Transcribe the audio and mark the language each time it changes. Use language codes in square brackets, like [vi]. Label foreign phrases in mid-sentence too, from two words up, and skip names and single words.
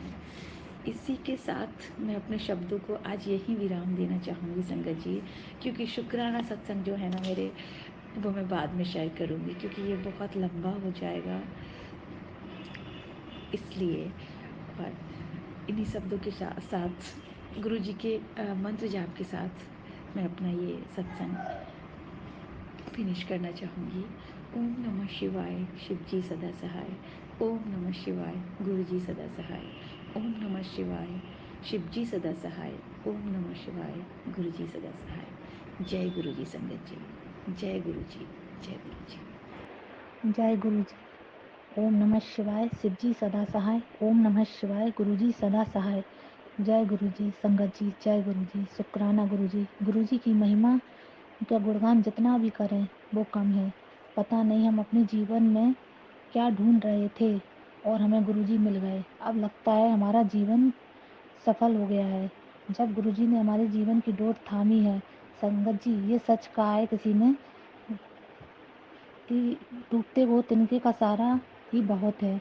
[hi] इसी के साथ मैं अपने शब्दों को आज यही विराम देना चाहूँगी संगत जी, क्योंकि शुक्राना सत्संग जो है ना मेरे, वो मैं बाद में शेयर करूँगी, क्योंकि ये बहुत लंबा हो जाएगा इसलिए। और इन्हीं शब्दों के साथ गुरुजी के मंत्र जाप के साथ मैं अपना ये सत्संग फिनिश करना चाहूँगी। ओम नमः शिवाय, शिव जी सदा सहाय। ओम नमः शिवाय, गुरु जी सदा सहाय। ओम नमः शिवाय, शिव जी सदा सहाय। ओम नमः शिवाय, गुरु जी सदा सहाय। जय गुरु जी संगत जी, जय गुरु जी, जय गुरु जी। जय गुरु जी। ओम नमः शिवाय, शिव जी सदा सहाय। ओम नमः शिवाय, गुरु जी सदा सहाय। जय गुरु जी संगत जी, जय गुरु जी, शुक्राना गुरु जी। गुरु जी की महिमा का गुणगान जितना भी करें वो कम है। पता नहीं हम अपने जीवन में क्या ढूंढ रहे थे और हमें गुरु जी मिल गए। अब लगता है हमारा जीवन सफल हो गया है, जब गुरु जी ने हमारे जीवन की डोर थामी है। संगत जी, ये सच कहा है किसी ने कि डूबते वो तिनके का सहारा ही बहुत है।